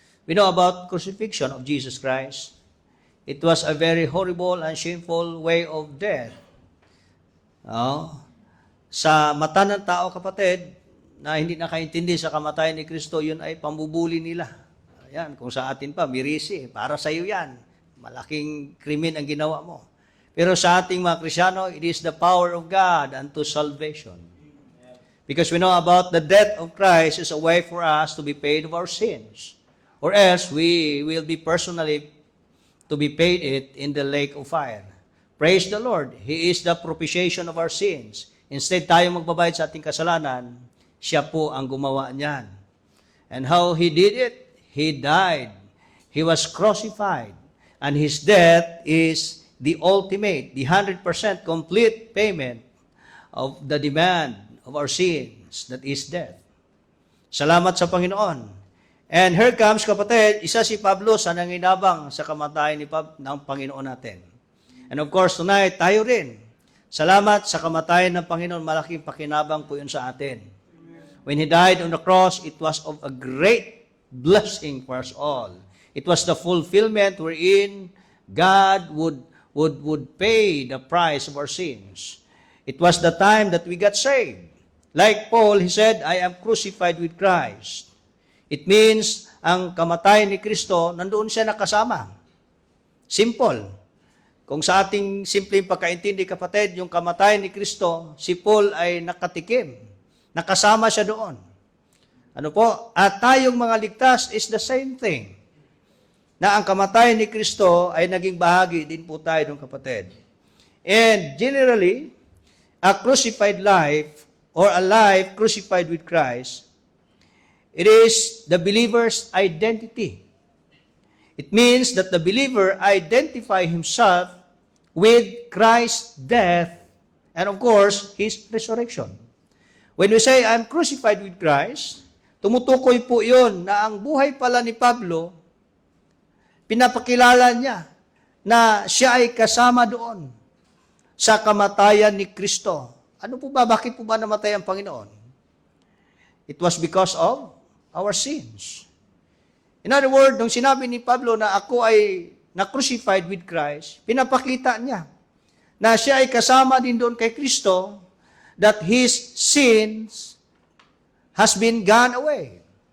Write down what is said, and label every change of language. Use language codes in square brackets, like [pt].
[en] We know about crucifixion of Jesus Christ. It was a very horrible and shameful way of death. [tl] Sa mata ng tao, kapatid, na hindi nakaintindi sa kamatayan ni Kristo, yun ay pambubuli nila. Ayan, kung sa atin pa, mirisi, para sa iyo yan. Malaking krimen ang ginawa mo. Pero sa ating mga Kristyano, [en] it is the power of God unto salvation. Because we know about the death of Christ is a way for us to be paid of our sins. Or else, we will be personally to be paid it in the lake of fire. Praise the Lord. He is the propitiation of our sins. [tl] Instead tayo magbabayad sa ating kasalanan, siya po ang gumawa niyan. [en] And how He did it? He died. He was crucified. And His death is the ultimate, the 100% complete payment of the demand of our sins, that is death. [tl] Salamat sa Panginoon. [en] And here comes, [tl] kapatid, isa si Pablo sa nanginabang sa kamatayan ng Panginoon natin. [en] And of course, tonight, [tl] tayo rin. Salamat sa kamatayan ng Panginoon, malaking pakinabang po yun sa atin. [en] When He died on the cross, it was of a great blessing for us all. It was the fulfillment wherein God would pay the price of our sins. It was the time that we got saved. Like Paul, he said, I am crucified with Christ. It means, [tl] ang kamatayan ni Kristo, nandoon siya nakasama. Simple. Kung sa ating simpleng pagkaintindi, kapatid, yung kamatayan ni Kristo, si Paul ay nakatikim. Nakasama siya doon. Ano po? At tayong mga ligtas is the same thing. Na ang kamatayan ni Kristo ay naging bahagi din po tayo ng kapatid. [en] And generally, a crucified life or a life crucified with Christ, it is the believer's identity. It means that the believer identify himself with Christ's death and of course, His resurrection. When we say, I'm crucified with Christ, [tl] tumutukoy po yun na ang buhay pala ni Pablo, pinapakilala niya na siya ay kasama doon sa kamatayan ni Kristo. Ano po ba? Bakit po ba namatay ang Panginoon? [en] It was because of our sins. [tl] In other words, nung sinabi ni Pablo na ako ay na-crucified with Christ, pinapakita niya na siya ay kasama din doon kay Kristo, [en] that His sins has been gone away.